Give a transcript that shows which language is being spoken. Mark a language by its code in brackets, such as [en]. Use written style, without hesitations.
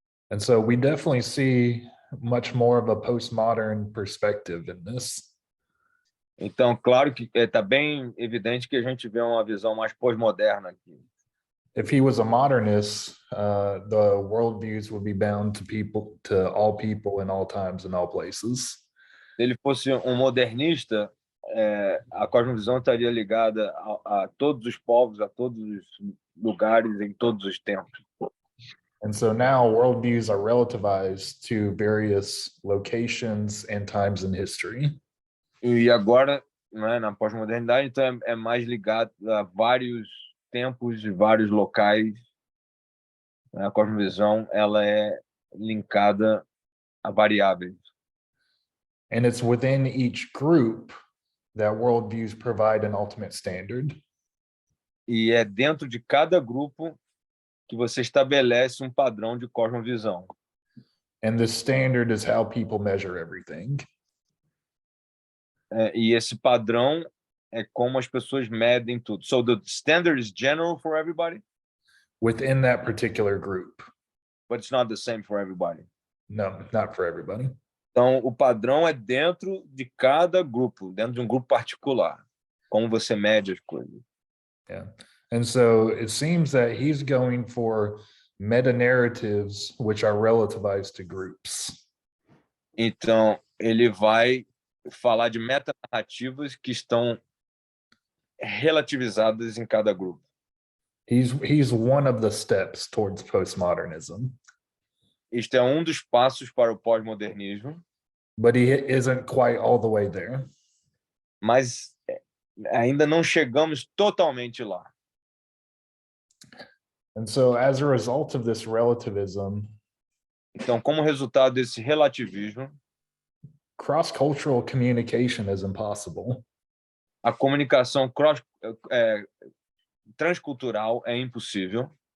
[en] And so we definitely see much more of a postmodern perspective in this. [pt] Então, claro que está bem evidente que a gente vê uma visão mais pós-moderna aqui. [en] If he was a modernist, the worldviews would be bound to all people in all times and all places. [pt] Se ele fosse modernista, a cosmovisão estaria ligada a todos os povos, a todos os lugares, em todos os tempos. [en] And so now worldviews are relativized to various locations and times in history. [pt] E agora, né, na pós-modernidade, então é mais ligado a vários tempos e vários locais. A cosmovisão ela é linkada a variáveis. [en] And it's within each group that worldviews provide an ultimate standard. [pt] E é dentro de cada grupo que você estabelece padrão de cosmovisão. [en] And the standard is how people measure everything. [pt] E esse padrão é como as pessoas medem tudo. [en] So the standard is general for everybody? Within that particular group. But it's not the same for everybody. No, not for everybody. [pt] Então, o padrão é dentro de cada grupo, dentro de grupo particular. Como você mede as coisas. [en] Yeah. And so it seems that he's going for meta-narratives which are relativized to groups. [pt] Então, ele vai falar de metanarrativas que estão relativizadas em cada grupo. [en] He's one of the steps towards postmodernism. [pt] Este é dos passos para o pós-modernismo. [en] But he isn't quite all the way there. [pt] Mas ainda não chegamos totalmente lá. [en] And so as a result of this relativism, [pt] então, como resultado desse relativismo, [en] cross-cultural communication is impossible. [pt] A comunicação transcultural é impossível.